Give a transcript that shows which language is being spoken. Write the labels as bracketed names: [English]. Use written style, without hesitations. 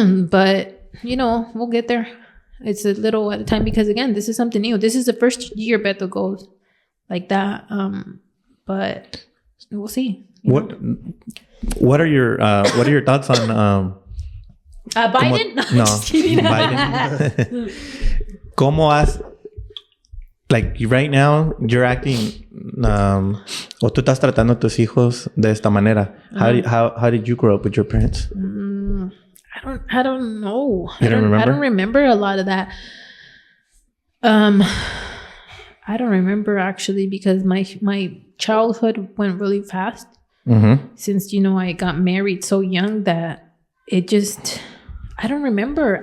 [English] But, you know, we'll get there. It's a little at a time because, again, this is something new. This is the first year Beto goes like that. But we'll see. What are your thoughts on Biden? No, just kidding. Biden. [Spanish] ¿Cómo has, [English] like right now you're acting [Spanish] o tú estás tratando a tus hijos de esta manera? [English] How did you grow up with your parents? I don't know. You don't remember? I don't remember a lot of that. I don't remember actually because my childhood went really fast. Since, you know, I got married so young that it just, I don't remember.